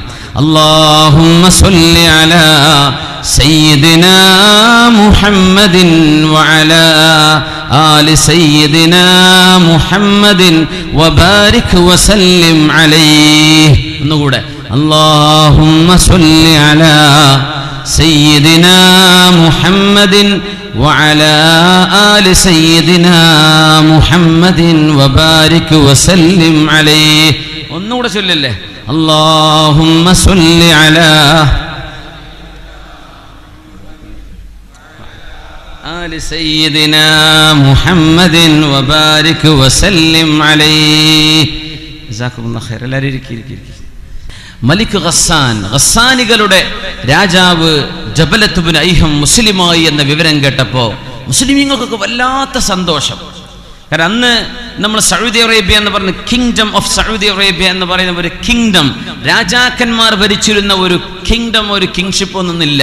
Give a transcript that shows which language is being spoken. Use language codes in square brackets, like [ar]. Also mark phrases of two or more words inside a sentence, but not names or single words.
[ar] اللهم صل على سيدنا محمد وعلى آل سيدنا محمد وبارك وسلم عليه. ഒന്നുകൂടെ, اللهم صل على سيدنا محمد وعلى آل سيدنا محمد وبارك وسلم عليه. [ml] ഒന്നുകൂടെ ചൊല്ലല്ലേ, [ar] اللهم صل على آل سيدنا محمد وبارك وسلم عليه. جزاكم الله خير. [ml] എല്ലാവരും ഇരിക്കുക. മലിക് ഗസ്സാനികളുടെ രാജാവ് ജബലത്ത് ഇബ്നു ഐഹം മുസ്ലിമായി എന്ന വിവരം കേട്ടപ്പോൾ മുസ്ലിമീങ്ങൾക്കൊക്കെ വല്ലാത്ത സന്തോഷം. കാരണം അന്ന് നമ്മൾ സൗദി അറേബ്യ എന്ന് പറഞ്ഞ [en] Kingdom of Saudi Arabia [ml] എന്ന് പറയുന്ന ഒരു കിങ്ഡം, രാജാക്കന്മാർ ഭരിച്ചിരുന്ന ഒരു കിങ്ഡം, ഒരു കിങ്ഷിപ്പ് ഒന്നുമില്ല.